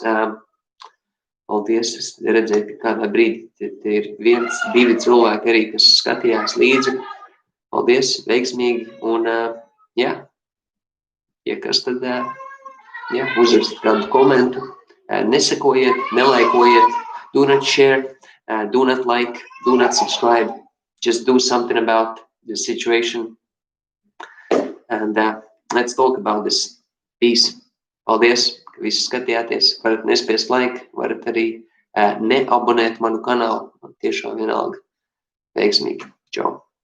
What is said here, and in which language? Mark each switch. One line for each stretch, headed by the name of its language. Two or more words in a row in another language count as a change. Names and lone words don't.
Latvian: Paldies, es redzēju, ka kādā brīdī te ir 1, 2 cilvēki arī, kas skatījās līdzi. Paldies, veiksmīgi. Un, jā. Ja kas tad, uzrakst kādu komentu, nesekojiet, nelaikojiet,
English: do not share, do not like, do not subscribe, just do something about the situation, and let's talk about this. Peace.
Latvian: Paldies, ka visi skatījāties, varat nespiest like, varat arī neabonēt manu kanālu, man tiešām vienalga. Veiksmīgi. Čau.